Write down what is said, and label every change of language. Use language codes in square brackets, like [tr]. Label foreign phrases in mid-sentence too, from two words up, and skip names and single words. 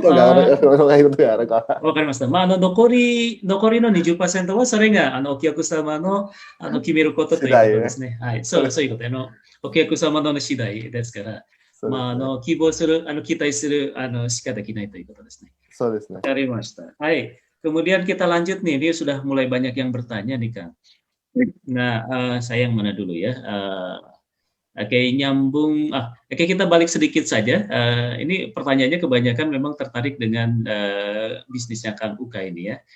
[ja] かりました。残りの 20% はそれがお客様の決めることということですね。そういうこと。お客様の次第ですから、希望する、期待するしかできないということですね。そうですね。 [id] わかりました。Kemudian kita lanjut nih, ini sudah mulai banyak yang bertanya nih Kang. Nah, saya yang mana dulu ya? Nyambung. Kita balik sedikit saja. Ini pertanyaannya kebanyakan memang tertarik dengan bisnisnya Kang Uka ini ya.